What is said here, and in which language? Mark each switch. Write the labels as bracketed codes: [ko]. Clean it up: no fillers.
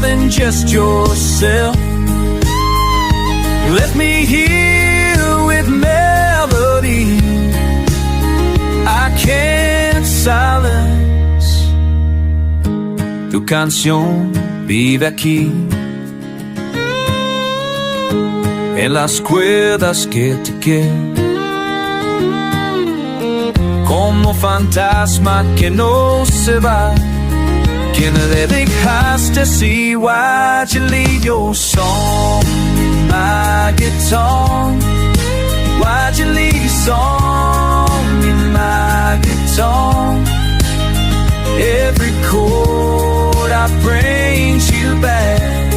[en] just yourself. You left me here with melody I can't silence. [es] Tu canción vive aquí en las cuerdas que te quedan, como fantasma que no se va, que no le dejaste así. [en] Why'd you leave your song in my guitar? Why'd you leave your song in my guitar? Every chord I brings you back.